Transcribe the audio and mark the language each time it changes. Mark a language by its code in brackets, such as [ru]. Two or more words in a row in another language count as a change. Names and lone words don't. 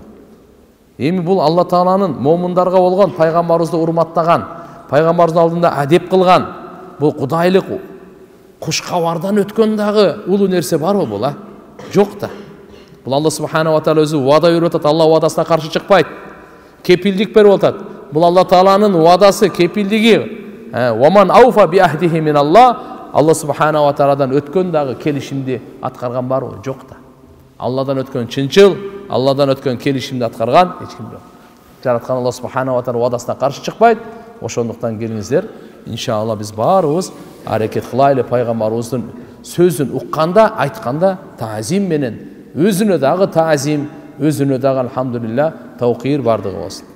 [ky] Эми бул Алла тааланын момундарга болгон пайгамбарыбызды урматтаган, пайгамбарыбыздын алдында адеп кылган, бул кудайлык куш кабардан өткөн дагы улуу нерсе барбы бул, Жок да. Бул Алла [ar] سبحانه وتعالى [ky] өзү вада берип атат, Алла вадасына каршы чыкпайт. Кепилдик берип атат. Бул Алла тааланын вадасы, кепилдиги. [ar] ومن أوفى بعهده من الله سبحانه و [ky] тааладан өткөн дагы келишимди аткарган барбы? Жок да. Алладан өткөн чынчыл, Алладан өткөн келишимди аткарган эч ким жок. Жараткан Алла [ar] سبحانه وتعالى [ky] вадасына каршы чыкпайт. Ошондуктан келиңиздер, иншалла биз баарыбыз аракет кылайлы пайгамбарыбыздын сөзүн укканда, айтканда таазим менен, өзүнө дагы таазим, өзүнө дагы алхамдулилlah, таукир бардыгы болсун.